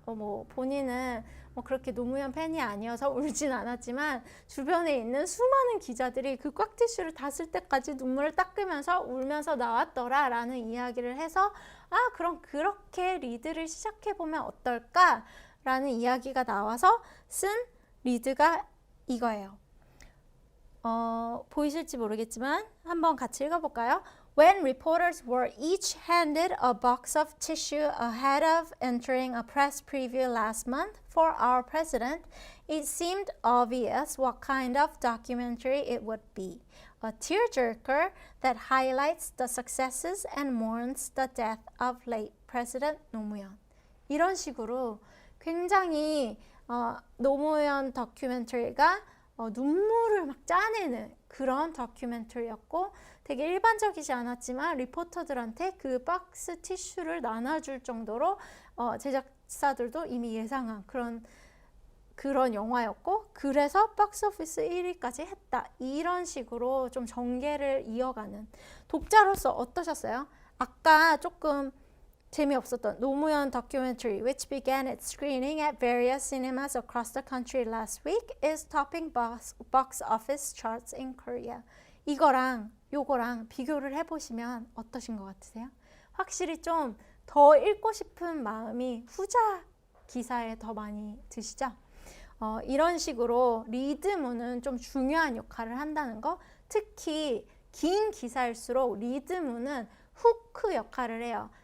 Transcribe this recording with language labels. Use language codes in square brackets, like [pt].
[ko] 뭐 본인은 뭐 그렇게 노무현 팬이 아니어서 울진 않았지만 주변에 있는 수많은 기자들이 그 꽉티슈를 다 쓸 때까지 눈물을 닦으면서 울면서 나왔더라 라는 이야기를 해서, 그럼 그렇게 리드를 시작해보면 어떨까 라는 이야기가 나와서 쓴 리드가 이거예요. 보이실지 모르겠지만 한번 같이 읽어볼까요? [en] When reporters were each handed a box of tissue ahead of entering a press preview last month for our president, it seemed obvious what kind of documentary it would be. A tearjerker that highlights the successes and mourns the death of late President 노무현. [ko] 이런 식으로 굉장히 노무현 다큐멘터리가 눈물을 막 짜내는 그런 다큐멘터리였고, 되게 일반적이지 않았지만 리포터들한테 그 박스 티슈를 나눠줄 정도로 제작사들도 이미 예상한 그런 영화였고, 그래서 박스오피스 1위까지 했다. 이런 식으로 좀 전개를 이어가는. 독자로서 어떠셨어요? 아까 조금 재미없었던 노무현 다큐멘터리, [en] which began its screening at various cinemas across the country last week, is topping box office charts in Korea. [ko] 이거랑 요거랑 비교를 해보시면 어떠신 것 같으세요? 확실히 좀 더 읽고 싶은 마음이 후자 기사에 더 많이 드시죠? 이런 식으로 리드문은 좀 중요한 역할을 한다는 거, 특히 긴 기사일수록 리드문은 후크 역할을 해요.